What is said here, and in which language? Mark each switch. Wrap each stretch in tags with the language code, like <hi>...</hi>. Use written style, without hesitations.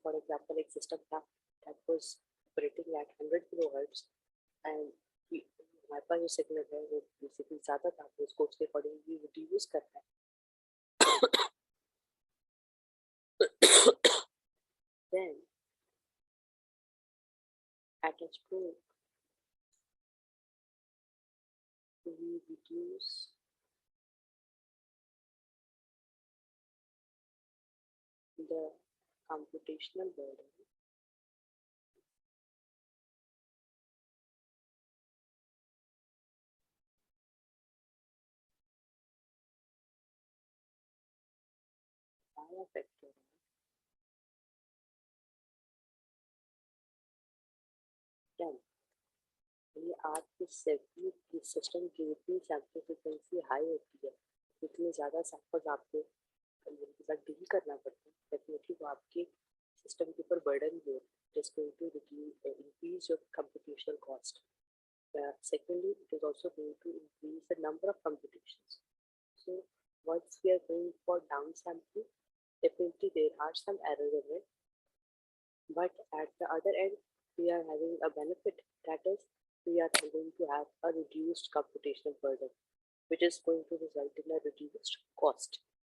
<en>For example,</en> <hi>एक system था</hi> <en>that was operating at 100 kilohertz and</en> <hi>हमारे पास जो सिग्नल है वो बेसिकली ज़्यादा था, तो उसको उसके अकॉर्डिंगली रिड्यूस करना है.</hi> <en>Then at a stroke we reduce the computational burden by a factor of 10.</en> <hi>ये आपके सिस्टम की जितनी सैंपल फ्रिक्वेंसी हाई होती है, उतनी ज़्यादा सैंपल्स आपको उनके साथ डील करना पड़ता है, डेफिनेटली वो आपके सिस्टम के ऊपर बर्डन भी है,</hi> <en>It is going to increase your computational cost. Secondly, it is also going to increase the number of computations. So once we are going for downsampling, definitely there are some errors in it, but at the other end we are having a benefit, that is we are going to have a reduced computational burden, which is going to result in a reduced cost.</en>